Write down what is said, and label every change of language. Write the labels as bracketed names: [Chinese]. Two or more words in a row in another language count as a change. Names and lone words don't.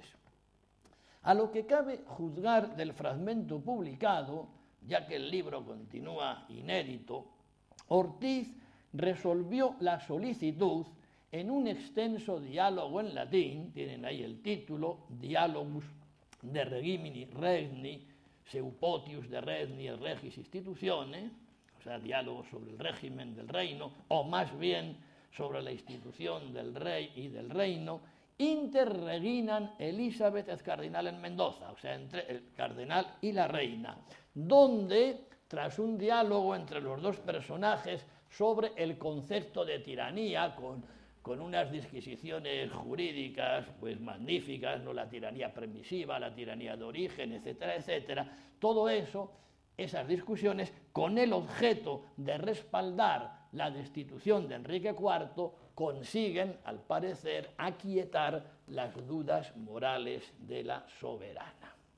[Spanish] A lo que cabe juzgar del fragmento publicado, ya que el libro continúa inédito, Ortiz resolvió la solicitud en un extenso diálogo en latín, tienen ahí el título, Dialogus de Regimini Regni, Seupotius de Regni et Regis Institutione, o sea, diálogo sobre el régimen del reino, o más bien sobre la institución del rey y del reino, inter reginam Elizabeth et Cardinal en Mendoza, o sea, entre el cardenal y la reina, donde, tras un diálogo entre los dos personajes sobre el concepto de tiranía, con unas disquisiciones jurídicas pues magníficas, ¿no? La tiranía permisiva, la tiranía de origen, etcétera, etcétera, todo eso, esas discusiones, con el objeto de respaldar la destitución de Enrique IV, consiguen, al parecer, aquietar las dudas morales de la soberana.